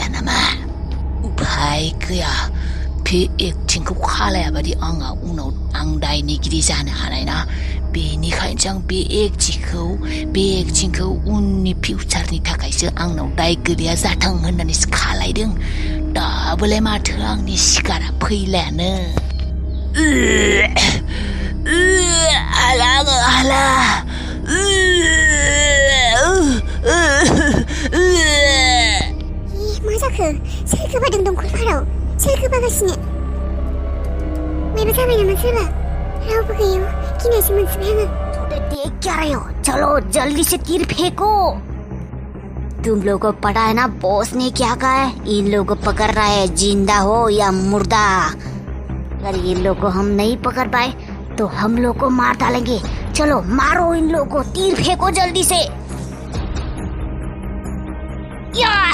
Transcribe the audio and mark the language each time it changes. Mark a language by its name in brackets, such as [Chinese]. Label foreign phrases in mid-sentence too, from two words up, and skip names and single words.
[Bodo] नामा उफाय गैया बे एक्टिंखौ खालायाबादि आंहा उनाव आं दायनिगिरि जानो हानाय ना बेनिखायनो आं बे एक्टिंखौ उननि फिउचारनि थाखायसो आंनाव दाय गैया जाथों होननानैसो खालायदों दाबोलाय माथो आंनि सिखारा फैलायानो हाला मा जाखो सोर गोबादों दंखलफोराव सोर गोबागासिनो मायबा जाबाय नामा सोरबा रावबो गैया गिनायसो मोनसिबाय आङो [Hindi] देख क्या रहे हो चलो जल्दी से तीर फेंको तुम लोगों को पता है ना बॉस ने क्या कहा है इन लोगों को पकड़ रहा है जिंदा हो या मुर्दा अगर इन लोग को हम नहीं पकड़ पाए तो हम लोग को मार डालेंगे चलो मारो इन लोगों को तीर फेंको जल्दी से या